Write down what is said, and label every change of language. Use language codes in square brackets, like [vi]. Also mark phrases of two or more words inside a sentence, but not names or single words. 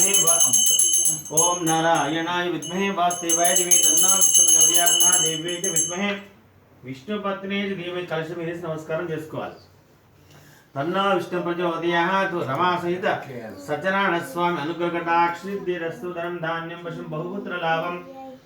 [sa] विद्महे वासुदेवाय धीमहि तन्नो विष्णुः महादेवी च विद्महे विष्णुपत्नी च धीमहि कलशं [te] వేసి నమస్కారం చేసుకోవాలి. [sa] तन्नो विष्णु प्रचोदयात् रमा सहित सत्यनारायण स्वामी अनुग्रह कटाक्षिद्धिरस्तु धनं धान्यं वशं बहुपुत्र लाभं